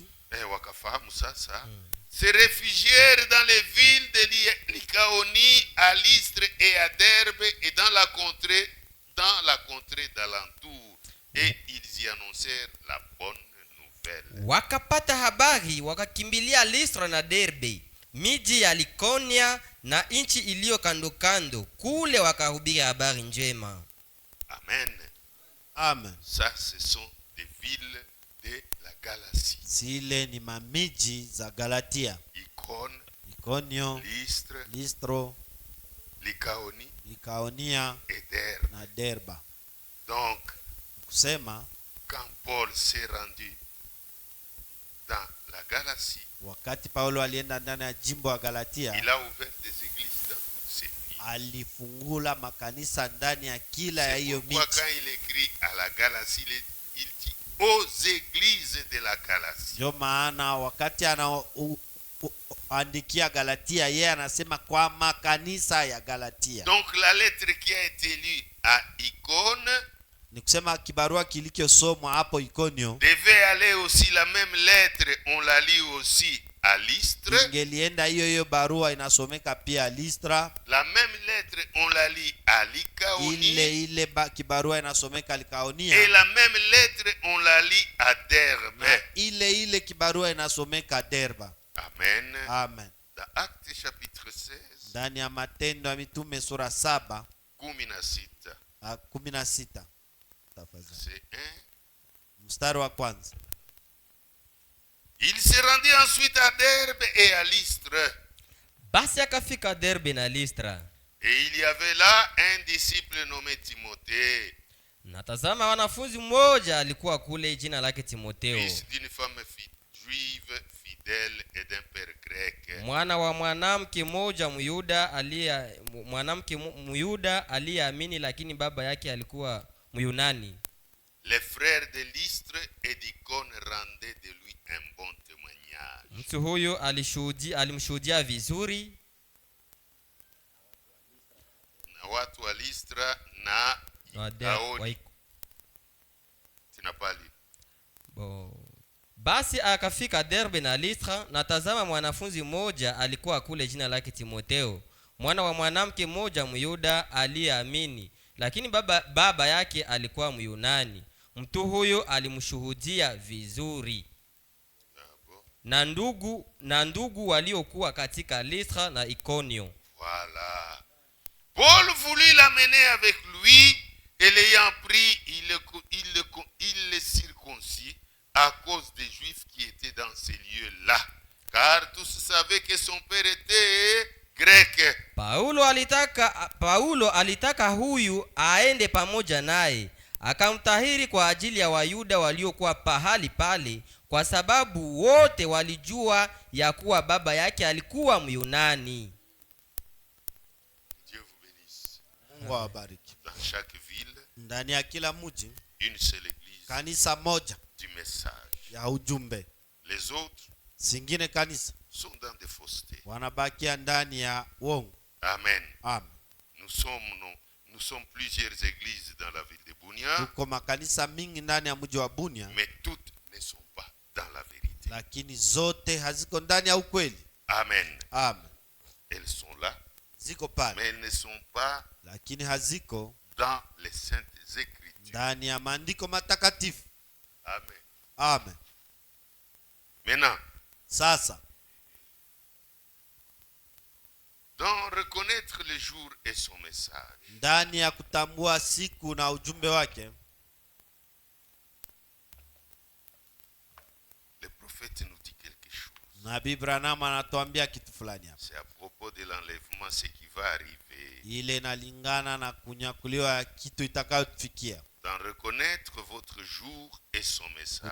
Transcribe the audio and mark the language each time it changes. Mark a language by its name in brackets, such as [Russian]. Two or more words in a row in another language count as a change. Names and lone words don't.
[Swahili] wakafahamu sasa, [French] se réfugièrent dans les villes de Lycaonie, à Lystre et à Derbe et dans la contrée d'alentour. Et ils y annoncèrent la bonne nouvelle. [Swahili] Wakapata habari, wakakimbilia Listra na Derbe, miji ya Likonia na nchi iliyo kando kando, kule wakahubiri habari njema. [French] Amen. [Swahili] Amen. [French] Ça, ce sont des villes de la Galatie. [Swahili] Zile ni mamiji za Galatia. [French] Icône, [Swahili] Ikonio, [French] Lystre, [Swahili] Listro, [French] Lycaonie [Swahili] Likaonia [French] et Derbe. [Swahili] na Derba. [French] Donc, [Swahili] Kusema [French] quand Paul s'est rendu dans la Galatie, [Swahili] wakati Paulo alienda ndani ya jimbo la Galatia, [French] il a ouvert des églises dans toutes ces villes. [Swahili] alifungula makanisa ndani ya kila ya hiyo [French] Pourquoi [Swahili] miji. [French] quand il écrit à la Galatie, il dit aux églises de la Galatie. [Swahili] Ndio maana wakati anaandikia Galatia, yeye anasema kwa makanisa ya Galatia. [French] Donc la lettre qui a été lue à Icône [Swahili] Ni kusema kibarua kilichosomwa hapo Ikonio [French] devait aller aussi, la même lettre, on la lit aussi à Lystre. [Swahili] ingelienda hiyo barua inasomeka pia Listra. [French] La même lettre, on la lit à Lycaonie. [Swahili] Ile kibarua inasomeka [French] Et [Swahili] Likaonia. [French] la même lettre, on la lit à Derbe. [Swahili] Na ile kibarua inasomeka Derba. [French] Amen. [Swahili] Amen. [French] Dans Actes chapitre 16, [Swahili] Ndani ya Matendo ya Mitume sura 7 16, 16 tafadhali, [French] c'est 1. [Swahili] mstari wa kwanza. [French] Il se rendit ensuite à Derbe et à Lystre. [Swahili] Basi akafika Derbe na Listra, [French] Et il y avait là un disciple nommé Timothée, [Swahili] na tazama wanafunzi mmoja alikuwa kule, jina lake Timotheo, [French] fils d'une femme juive fidèle et d'un père grec. [Swahili] mwana wa mwanamke mmoja Myuda aliyeamini, lakini baba yake alikuwa Myunani. [French] Les frères de Lystre et d'Icône rendaient de lui un bon témoignage. [Swahili] Mtu huyu alimshuhudia vizuri, Na watu wa Lystra na Ikaoni. Tinapali. Basi akafika Derbe na Listra, na tazama mwanafunzi mmoja alikuwa kule, jina lake Timotheo, mwana wa mwanamke mmoja Myuda aliyeamini, lakini baba yake alikuwa Myunani. Mtu huyo alimshuhudia vizuri. Na ndugu waliokuwa katika Listra na Ikonio. [French] Voilà. Paul voulut l'amener avec lui, et l'ayant pris, il le circoncit à cause des Juifs qui étaient dans ces lieux-là, car tous savaient que son père était grec. [Swahili] Paulo alitaka huyu aende pamoja naye, akamtahiri kwa ajili ya Wayuda waliokuwa pahali pale, kwa sababu wote walijua ya kuwa baba yake alikuwa Myunani. [French] Dieu vous bénisse. [Swahili] Mungu awabariki. [French] Dans chaque ville, [Swahili] Ndani ya kila mji [French] une seule église [Swahili] kanisa moja [French] du message. [Swahili] ya ujumbe, [French] Les autres [Swahili] singine kanisa [French] sont dans des faussetés. [Swahili] wanabakia ndani ya uongo. [French] Amen. [Swahili] Amen. [French] Nous sommes plusieurs églises dans la ville de Bunia, [Swahili] Tuko makanisa mingi ndani ya mji wa Bunia, [French] mais toutes ne sont pas dans la vérité. [Swahili] lakini zote haziko ndani ya ukweli. [French] Amen. [Swahili] Amen. [French] Elles sont là, [Swahili] Ziko pale, [French] mais elles ne sont pas [Swahili] lakini haziko [French] dans les saintes écritures. [Swahili] ndani ya maandiko matakatifu. [French] Amen. [Swahili] Amen. [French] Maintenant, [Swahili] Sasa [French] dans reconnaître le jour et son message, [Swahili] ndani ya kutambua siku na ujumbe wake, [French] le prophète nous dit quelque chose. [Swahili] Nabii Branham anatuambia kitu fulani hapa. [French] C'est à propos de l'enlèvement, ce qui va arriver. [Swahili] Ile inalingana na kunyakuliwa kitu itakayotufikia. [French] Dans reconnaître votre jour et son message.